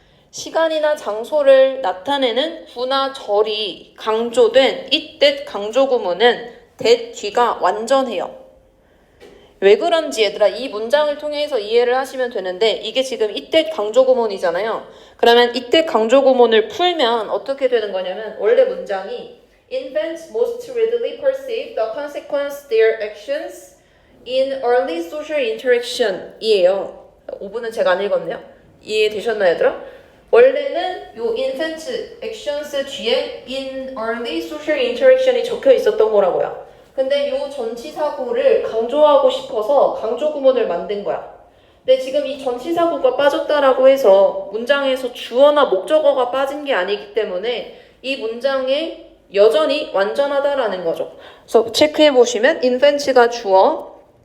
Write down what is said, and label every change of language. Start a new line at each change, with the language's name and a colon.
Korean: 시간이나 장소를 나타내는 구나 절이 강조된 it, that 강조 구문은 that 뒤가 완전해요. 왜 그런지 얘들아 이 문장을 통해서 이해를 하시면 되는데 이게 지금 it, that 강조 구문이잖아요. 그러면 it, that 강조 구문을 풀면 어떻게 되는 거냐면 원래 문장이
English: Infants most readily perceive the consequence their actions in early social interaction
Korean: 이에요. 5분은 제가 안 읽었네요. 이해되셨나요, 얘들아? 원래는 요 infant actions 뒤에
English: in early social interaction
Korean: 이 적혀 있었던 거라고요. 근데 요 전치사구를 강조하고 싶어서 강조 구문을 만든 거야. 근데 지금 이 전치사구가 빠졌다라고 해서 문장에서 주어나 목적어가 빠진 게 아니기 때문에 이 문장에 여전히 완전하다라는 거죠. 그래서 체크해 보시면 infants가 주어,